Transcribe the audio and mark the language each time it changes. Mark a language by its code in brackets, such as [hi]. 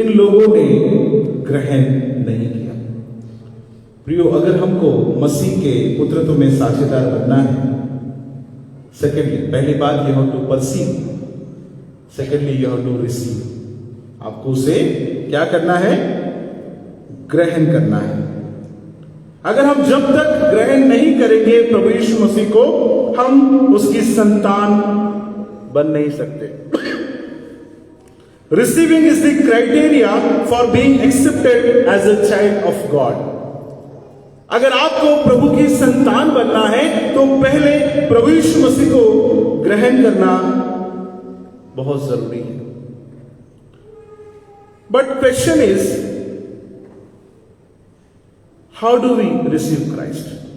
[hi] इन लोगों ने ग्रहण नहीं किया। प्रियो, अगर हमको मसीह के पुत्रत्व में साझेदार बनना है, सेकेंडली, पहली बात [en] You have to perceive, secondly you have to receive. [hi] आपको उसे क्या करना है? ग्रहण करना है। अगर हम जब तक ग्रहण नहीं करेंगे प्रभु यीशु मसीह को, हम उसकी संतान बन नहीं सकते। [en] Receiving is the criteria for being accepted as a child of God. [hi] अगर आपको प्रभु की संतान बनना है तो पहले प्रभु यीशु मसीह को ग्रहण करना बहुत जरूरी है। [en] But question is, how do we receive Christ?